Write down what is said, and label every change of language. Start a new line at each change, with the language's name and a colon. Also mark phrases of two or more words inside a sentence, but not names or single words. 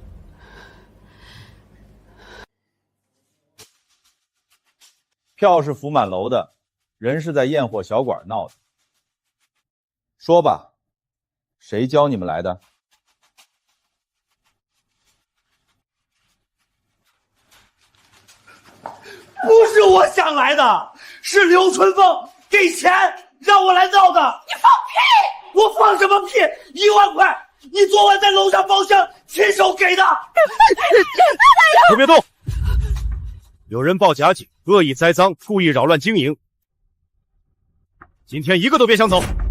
Chinese: 票是福滿樓的，人是在焰火小館鬧的。說吧，誰教你們來的？不是我想來的，是劉春鳳給錢讓我來鬧的。你放屁！我放什麼屁？1萬塊，你昨晚在樓上包廂親手給的。都別動！有人报假警，惡意栽赃，故意擾亂經營。今天一個都別想走。